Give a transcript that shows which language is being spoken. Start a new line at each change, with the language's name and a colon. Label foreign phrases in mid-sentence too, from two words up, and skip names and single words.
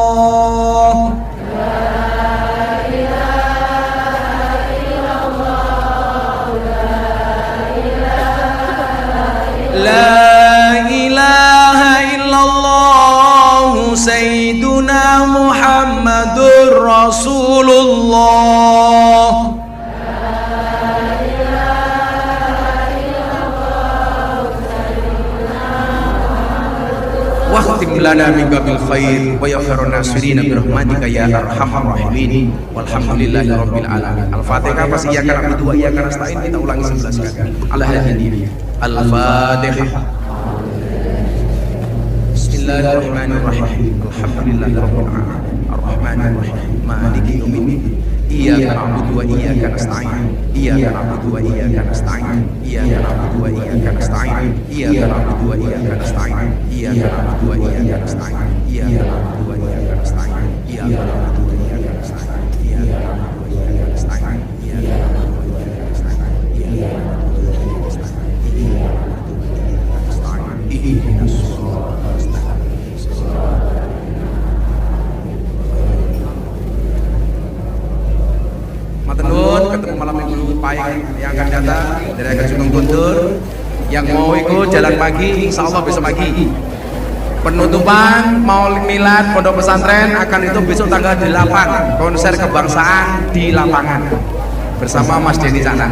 Arabic: لا إله إلا الله سيدنا محمد رسول الله. واختم لنا منك بالخير ويا خير الناصرين برحمتك يا أرحم الراحمين والحمد لله رب العالمين. Al-Fatihah pasti إياك نعبد وإياك نستعين,
Indonesian: kita ulangi 11 kali.
Arabic: Al-Hadiyah. Al-Fatihah. بسم الله الرحمن الرحيم. الحمد لله رب العالمين. الرحمن الرحيم مالك يوم الدين. إياك نعبد وإياك نستعين إياك نعبد وإياك نستعين. إياك نعبد وإياك نستعين إياك نعبد وإياك نستعين. إياك نعبد وإياك نستعين إياك نعبد وإياك نستعين. إياك نعبد وإياك نستعين إياك نعبد وإياك نستعين. إياك نعبد وإياك نستعين إياك نعبد وإياك نستعين. اهدنا الصراط المستقيم.
Javanese: Matur nuwun,
Indonesian: ketemu malam minggu pahing yang akan datang dari Ageng Sugeng Guntur. Yang mau ikut jalan pagi,
Arabic: إن شاء الله
Indonesian: besok pagi. Penutupan Maulid Milad Pondok Pesantren akan itu besok tanggal 8, konser kebangsaan di lapangan bersama Mas Denny Caknan.